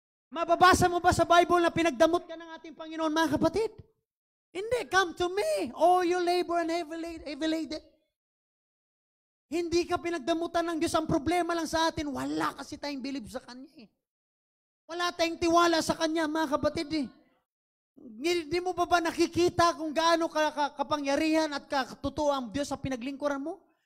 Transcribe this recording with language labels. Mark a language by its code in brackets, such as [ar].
[tl] Mababasa mo ba sa Bible na pinagdamot ka ng ating Panginoon, mga kapatid? Hindi. [en] Come to me, all you labor and heavy laden. [tl] Hindi ka pinagdamutan ng Diyos. Ang problema lang sa atin, wala kasi tayong believe sa Kanya. Wala tayong tiwala sa Kanya, mga kapatid. Hindi mo ba nakikita kung gaano kapangyarihan at katotoo ang Diyos sa pinaglingkuran mo?